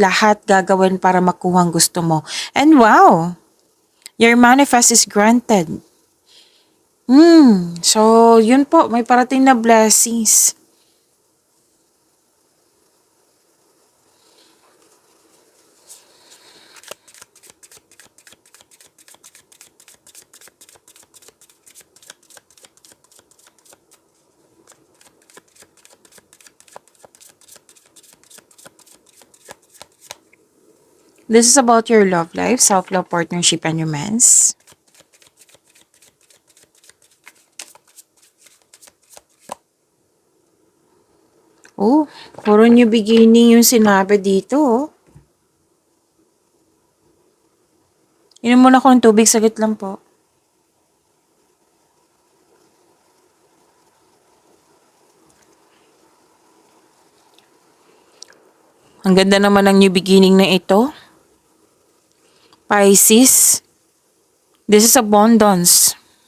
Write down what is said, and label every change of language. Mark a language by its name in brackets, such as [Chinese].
[Filipino] Lahat gagawin para makuha ang gusto mo. [English] And wow, your manifest is granted. [Filipino] So, yun po, may parating na blessings. [English] This is about your love life, self-love, partnership, and romance. [Filipino] Oh, puro new beginning yung sinabi dito, oh. Inom muna ako ng tubig, saglit lang po. Ang ganda naman ng new beginning na ito. [English] Pisces, this is abundance.